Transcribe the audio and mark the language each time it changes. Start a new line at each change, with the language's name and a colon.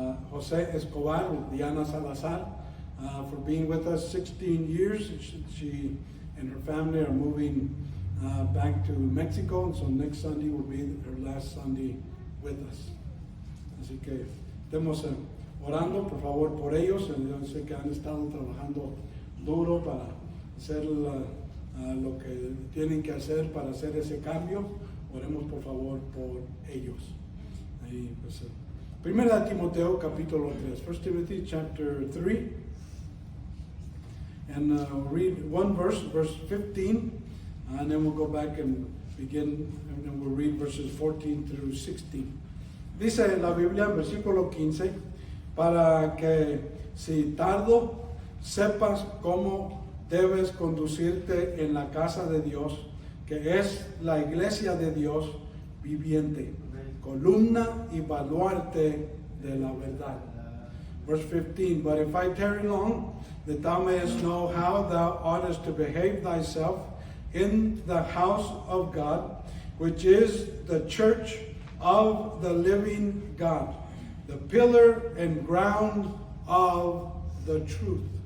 English: Jose Escobar, Diana Salazar, for being with us 16 years. She and her family are moving back to Mexico, and so next Sunday will be her last Sunday with us.
Spanish: Así que estemos orando, por favor, por ellos. Yo sé que han estado trabajando duro para hacer lo que tienen que hacer para hacer ese cambio. Oremos, por favor, por ellos. Ahí, pues, Primera de Timoteo, capítulo 3.
English: 1 Timothy, chapter 3. And we'll read one verse 15, and then we'll go back and begin, and then we'll read verses 14 through 16.
Spanish: Dice la Biblia en versículo 15, para que si tardo sepas cómo debes conducirte en la casa de Dios, que es la iglesia de Dios viviente, columna y baluarte de la verdad.
English: Verse 15, but if I tarry long, that thou mayest know how thou oughtest to behave thyself in the house of God, which is the church of the living God, the pillar and ground of the truth.